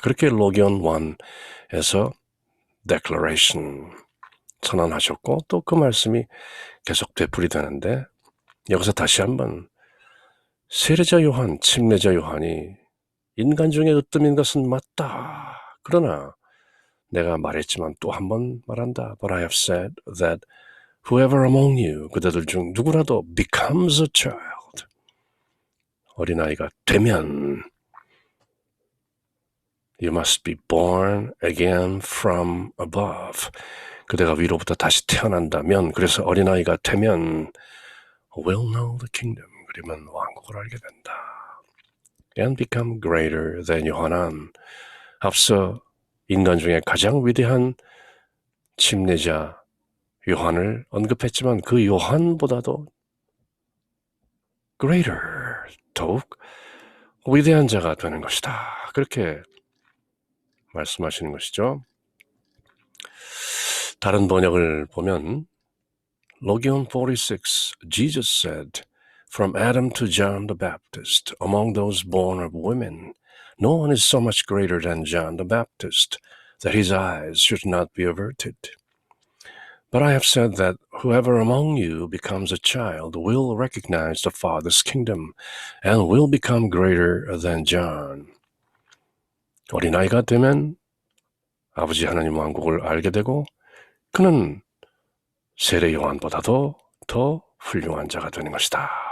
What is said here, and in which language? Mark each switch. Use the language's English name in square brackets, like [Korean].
[Korean] 그렇게 로기온 1에서 declaration 선언하셨고 또 그 말씀이 계속 되풀이되는데 여기서 다시 한번 세례자 요한, 침례자 요한이 인간 중에 으뜸인 것은 맞다. 그러나 내가 말했지만 또 한 번 말한다. [English] But I have said that whoever among you, [Korean] 그대들 중 누구라도 [English] becomes a child, [Korean] 어린아이가 되면 [English] you must be born again from above. [Korean] 그대가 위로부터 다시 태어난다면, 그래서 어린아이가 되면 [English] will know the kingdom, [Korean] 그러면 왕국을 알게 된다. [English] And become greater than 요한안. [Korean] 앞서 인간 중에 가장 위대한 침례자 요한을 언급했지만 그 요한보다도 greater, 더욱 위대한 자가 되는 것이다. 그렇게 말씀하시는 것이죠. [English] 다른 번역을 보면 Logion 46, Jesus said, From Adam to John the Baptist, among those born of women, no one is so much greater than John the Baptist, that his eyes should not be averted. But I have said that whoever among you becomes a child will recognize the Father's kingdom and will become greater than John. [Korean] 어린아이가 되면 아버지 하나님 왕국을 알게 되고 그는 세례 요한보다도 더 훌륭한 자가 되는 것이다.